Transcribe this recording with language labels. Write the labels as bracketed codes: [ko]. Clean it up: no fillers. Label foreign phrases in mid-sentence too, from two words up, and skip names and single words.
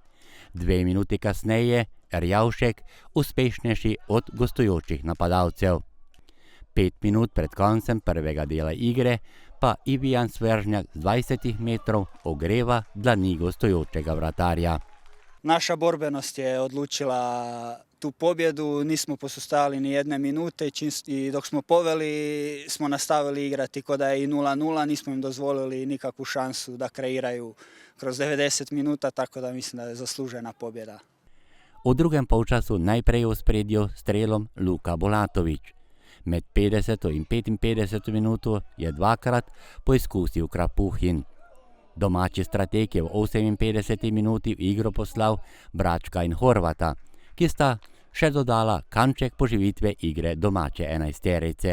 [sl] 2 minuti kasneje Erjavšek uspešnejši od gostujočih napadalcev. 5 minut pred koncem prvega dela igre pa Ivijan Svržnjak z 20 metrov ogreva dlani gostujočega vratarja. [hr] Naša borbenost je odlučila tu pobjedu, nismo posustajali ni jedne minute i dok smo poveli smo nastavili igrati ko da je i 0:0, nismo im dozvolili nikakvu šansu da kreiraju kroz 90 minuta, tako da mislim da je zaslužena pobjeda. [sl] V drugem polčasu najprej v spredju strelom Luka Bolatović. Med 50. in 55. minuto je dvakrat poizkusil Krapuhin. Domači strateg je v 58. minuti v igro poslal Bračka in Horvata, ki sta še dodala kanček poživitve igre domače enajsterice.